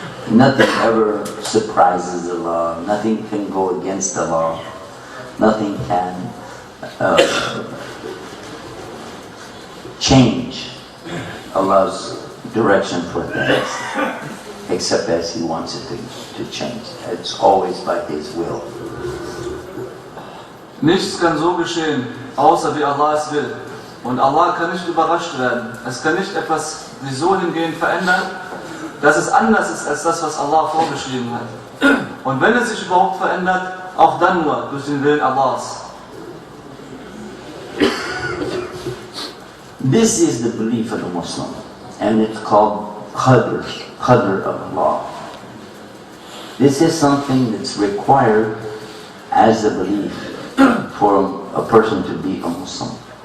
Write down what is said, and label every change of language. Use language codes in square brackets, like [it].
[en] Nothing ever surprises Allah. Nothing can go against Allah. Nothing can change Allah's direction for things, except as He wants it to change. It's always by His will. [de] Nichts kann so geschehen, außer wie Allah es will. Und Allah kann nicht überrascht werden. Es kann nicht etwas sich so hingehend verändern, dass es anders ist als das, was Allah vorgeschrieben hat. Und wenn es sich überhaupt verändert, auch dann nur durch den Willen Allahs. [en] This is the belief of the Muslim, and it's called qadr of Allah. This is something that's required as a belief for a person to be a Muslim.